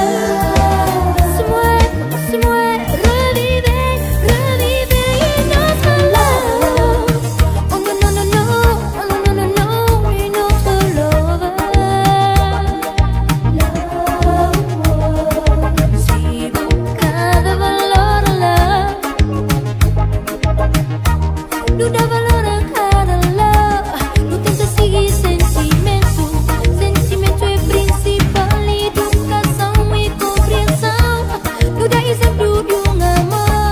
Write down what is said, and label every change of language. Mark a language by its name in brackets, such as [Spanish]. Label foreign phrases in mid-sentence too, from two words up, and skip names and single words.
[French] Laisse-moi revivre notre love. Oh non, non, non, non, oh non, non, non, non, une autre love. [Portuguese] Si buscada valor love. Não dá valor a cada love. Não tenta seguir sentimento. Sentimento é principal. Educação e compreensão. Não dá exemplo de amor.